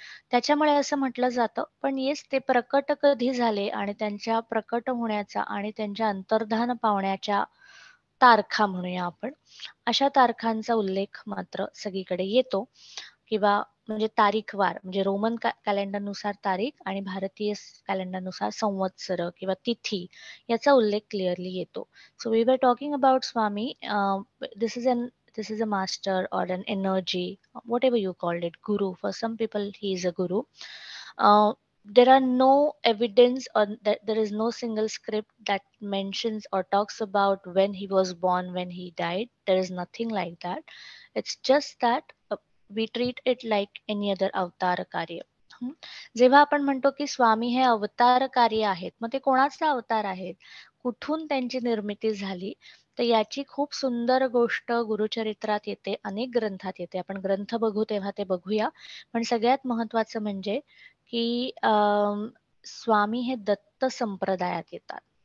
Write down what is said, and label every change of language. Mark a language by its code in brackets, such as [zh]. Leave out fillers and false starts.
[mr] त्याच्यामुळे असं म्हटलं जातं. पण येस, ते प्रकट कधी झाले आणि त्यांच्या प्रकट होण्याचा आणि त्यांच्या अंतर्धान पावण्याच्या तारखा म्हणूया आपण, अशा तारखांचा उल्लेख मात्र सगळीकडे येतो. किंवा म्हणजे तारीखवार, म्हणजे रोमन कॅलेंडरनुसार तारीख आणि भारतीय कॅलेंडरनुसार संवत्सर किंवा तिथी याचा उल्लेख क्लिअरली येतो. [en] So we were talking about Swami. This is an this is a master or an energy, whatever you called it, guru. For some people he is a guru. There are no evidence, or that there is no single script that mentions or talks about when he was born, when he died. There is nothing like that. It's just that we treat it like any other avatar karya. [mr] जेव्हा आपण म्हणतो की स्वामी हे अवतार कार्य आहेत, मग ते कोणाचे अवतार आहेत, कुठून त्यांची निर्मिती झाली, तर याची खूप सुंदर गोष्ट गुरुचरित्रात येते, अनेक ग्रंथात येते. आपण ग्रंथ बघू तेव्हा ते बघूया. पण सगळ्यात महत्वाचं म्हणजे की स्वामी हे दत्त संप्रदायात येतात.